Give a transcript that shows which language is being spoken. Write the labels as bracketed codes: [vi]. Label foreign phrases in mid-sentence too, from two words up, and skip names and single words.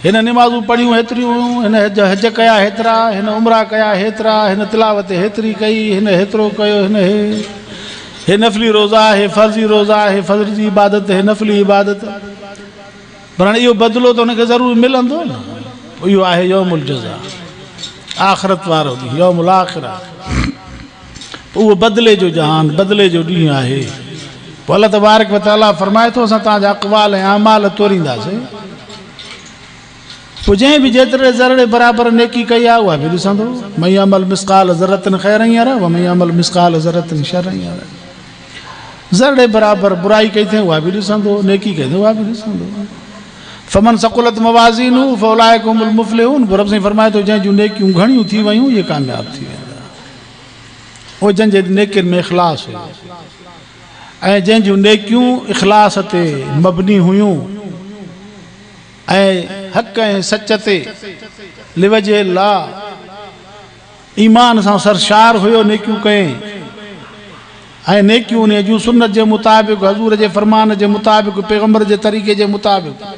[sd] हिन निमाज़ूं पढ़ियूं हेतिरियूं, हिन हज कया हेतिरा, हिन उमरा कया हेतिरा, हिन तिलावत हेतिरी कई, हिन हेतिरो कयो, हे नफ़ली रोज़ा, हे फ़र्ज़ी रोज़ा, हे फ़र्ज़ जी इबादत, हे नफ़ली इबादत। पर हाणे इहो बदिलो त हुनखे ज़रूरु मिलंदो न। इहो आहे [ar] يوم الجزاء, [sd] आख़िरत वारो ॾींहुं, [ar] يوم الآخرة. [sd] पोइ उहो बदिले जो जहान, बदिले जो ॾींहुं आहे। पोइ अल्लाह [ar] تبارك وتعالى [sd] फ़रमाए थो असां तव्हांजा अक़वाल ऐं अमाल तोरींदासीं। पोइ जंहिं बि जेतिरे ज़रड़े बराबरि नेकी कई आहे उहा बि ॾिसंदो। [ar] فمن يعمل مثقال ذرة خيرا يره ومن يعمل مثقال ذرة شرا يره. [sd] ज़रड़े बराबरि बुराई कई अथई उहा बि ॾिसंदो, नेकी कई अथई उहा बि ॾिसंदो। [ar] فمن ثقلت موازينه فأولئك هم المفلحون. [sd] रब साईं फ़रमाए थो जंहिं जूं नेकियूं घणियूं थी वयूं इहे कामयाब थी वेंदा। उहो जंहिंजे नेकियुनि में इख़लास हुयो ऐं जंहिंजूं नेकियूं इख़लास ते मबनी हुयूं ऐं हक़ ऐं सच ते लिवजे ला ईमान सां सरशार हुयो, नेकियूं कयईं ऐं नेकियूं उन जूं सुन्नत जे मुताबिक़, हज़ूर जे फ़रमान जे मुताबिक़, पैगम्बर जे तरीक़े जे मुताबिक़।